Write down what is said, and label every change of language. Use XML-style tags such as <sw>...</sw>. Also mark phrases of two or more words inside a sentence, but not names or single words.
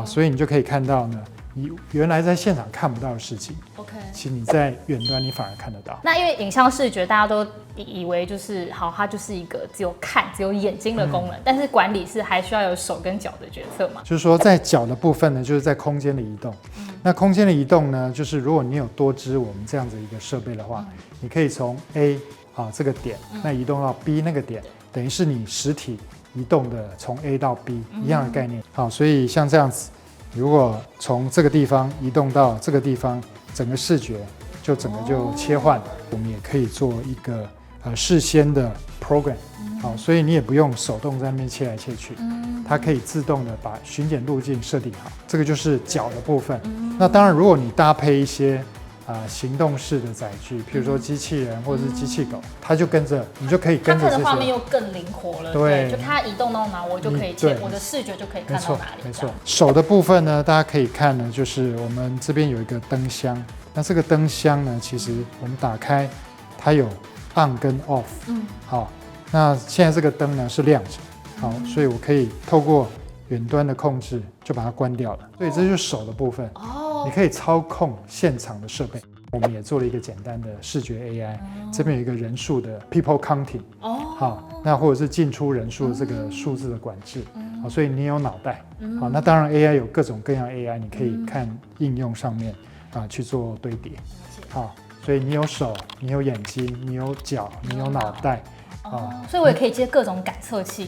<zh>所以你就可以看到呢，你原來在現场看不到的事情。OK， 其實你在遠端你反而看得到。那因為影像視觉大家都以為就是好，它就是一个只有看、只有眼睛的功能，但是管理是還需要有手跟腳的角色嘛。就是說在腳的部分呢，就是在空間的移動。那空間的移動呢，就是如果你有多支我們這樣子一個設備的話，你可以從 A 這個點，那移動到 B 那個點，等於是你實體移動的從 A 到 B 一樣的概念。好，所以像這樣子，如果從這個地方移動到這個地方，整個視覺就整個就切換。我們也可以做一個事先的 program。好，所以你也不用手動在那邊切來切去，它可以自動的把巡檢路徑設定好。這個就是腳的部分。那當然，如果你搭配一些行動式的載具，譬如說機器人或者是機器狗，它就跟着，你就可以跟着這些。它的畫面又更靈活了。對，就它移動到哪，我就可以切，我的視覺就可以看到哪裡。沒錯。手的部分呢，大家可以看呢，就是我們這邊有一個燈箱。那這個燈箱呢，其實我們打開，它有 on 跟 off。好。那現在這個燈呢是亮着，好，所以我可以透過遠端的控制就把它關掉了。所以這就是手的部分，你可以操控現場的設備。我們也做了一個簡單的視覺 AI，這邊有一個人數的</zh> <en>people counting，</en> <zh>好，那或者是進出人數的這個數字的管制，好，所以你有腦袋，好，那當然 AI 有各種各樣 AI，你可以看應用上面去做堆疊，好，所以你有手，你有眼睛，你有腳，你有腦袋。所以我也可以接各種感測器，</zh>